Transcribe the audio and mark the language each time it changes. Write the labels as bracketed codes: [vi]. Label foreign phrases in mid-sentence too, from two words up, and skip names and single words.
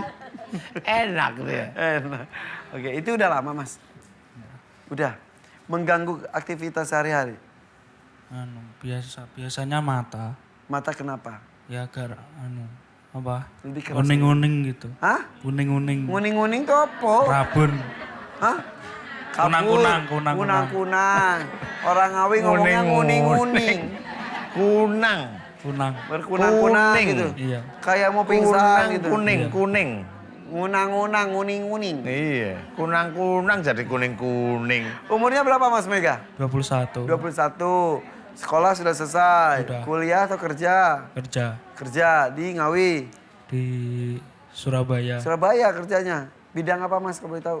[id] Enak tuh ya. Enak. Oke, itu udah lama, Mas. Udah. Mengganggu aktivitas sehari-hari. Biasanya mata. Mata kenapa? Ya apa? Lebih keras. Uning-uning gitu. Hah? Uning-uning. Nguning-nguning tuh apa? Rabun. Hah? Kunang-kunang, Kabut. kunang-kunang. Kunang-kunang. Orang Ngawi ngomongnya nguning-nguning. Kunang. Kunang. Berkunang-kunang Kuning. gitu. Iya. Kayak mau pingsan gitu. Kuning. Ngunang-ngunang, nguning-nguning. Iya, kunang jadi kuning. Umurnya berapa Mas Mega? 21. 21. Sekolah sudah selesai. Sudah. Kuliah atau kerja? Kerja Kerja di Ngawi. di Surabaya. Surabaya kerjanya. Bidang apa Mas kalau boleh tahu?